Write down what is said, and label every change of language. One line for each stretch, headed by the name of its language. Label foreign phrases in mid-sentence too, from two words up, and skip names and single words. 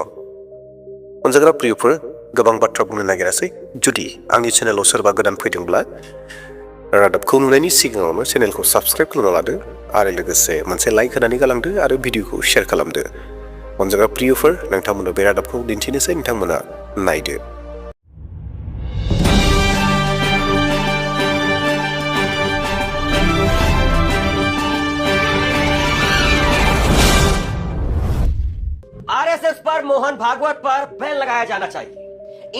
Bodo: अनजाग्रा प्रियफोर, गोबां बाथ्रा बुंनो नागिरासै। जुदि आंनि चेनेलाव सोरबा गोदान फैदोंब्ला रादाबखौ नुनायनि सिगाङावनो चेनेलखौ साबस्क्राइब खालामना लादो आरो लोगोसे मोनसे लाइक होनानै गालांदो आरो भिडिअखौ शेयार खालामदो। अनजाग्रा प्रियफोर, नोंथांमोननो बे रादाबखौ दिन्थिनोसै, नोंथांमोना नायदो।
Hindi: RSS पर, मोहन भागवत पर बैन लगाया जाना चाहिए।